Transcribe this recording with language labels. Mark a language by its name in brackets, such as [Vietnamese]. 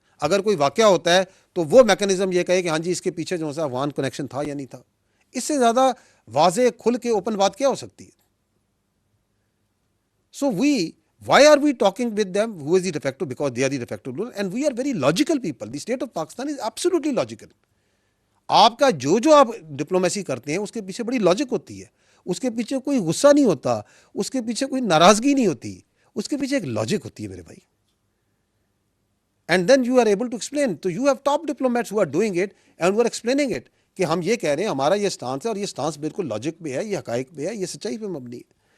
[Urdu] اگر کوئی واقعہ ہوتا ہے تو وہ میکینزم یہ کہے کہ ہاں جی اس کے پیچھے جو سا افغان کنیکشن تھا یا نہیں تھا. اس سے زیادہ واضح کھل کے اوپن بات کیا ہو سکتی ہے؟ [English] So why are we talking with them? Who is the de facto? Because they are the de facto ruler and we are very logical people. The state of Pakistan is absolutely logical. [Urdu] آپ کا جو آپ diplomacy کرتے ہیں اس کے پیچھے بڑی logic ہوتی ہے, اس کے پیچھے کوئی غصہ نہیں ہوتا, اس کے پیچھے کوئی ناراضگی نہیں ہوتی, اس کے پیچھے ایک لاجک ہوتی ہے میرے بھائی. [English] And then you are able to explain. [Urdu] تو [English] you have top diplomats who are doing it and are explaining it [Urdu] کہ ہم یہ کہہ رہے ہیں, ہمارا یہ سٹانس ہے اور یہ سٹانس بالکل لاجک پہ ہے, یہ حقائق پہ ہے, یہ سچائی پہ مبنی ہے.